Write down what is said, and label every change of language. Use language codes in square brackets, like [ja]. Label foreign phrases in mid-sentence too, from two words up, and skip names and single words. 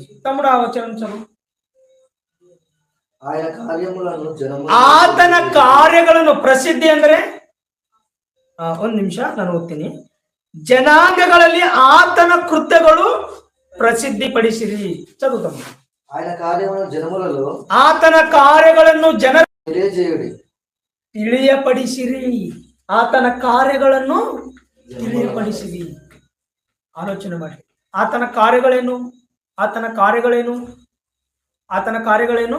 [kn] ತಮ್ಮ ಆ ವಚನ ಚಲೋ. ಆತನ ಕಾರ್ಯಗಳನ್ನು ಪ್ರಸಿದ್ಧಿ ಅಂದ್ರೆ ಒಂದ್ ನಿಮಿಷ ನಾನು ಓದ್ತೀನಿ. ಜನಾಂಗಗಳಲ್ಲಿ ಆತನ ಕೃತ್ಯಗಳು ಪ್ರಸಿದ್ಧಿಪಡಿಸಿರಿ. ಚದುವು [te] ఆయన కార్యములను జనములలో [kn] ಆತನ ಕಾರ್ಯಗಳನ್ನು ಜನರ [te] తెలియజేయుడి. [kn] ತಿಳಿಯಪಡಿಸಿರಿ. ಆತನ ಕಾರ್ಯಗಳನ್ನು ತಿಳಿಯಪಡಿಸಿರಿ. ಆಲೋಚನೆ ಮಾಡಿ. ಆತನ ಕಾರ್ಯಗಳೇನು? ಆತನ ಕಾರ್ಯಗಳೇನು? ಆತನ ಕಾರ್ಯಗಳೇನು?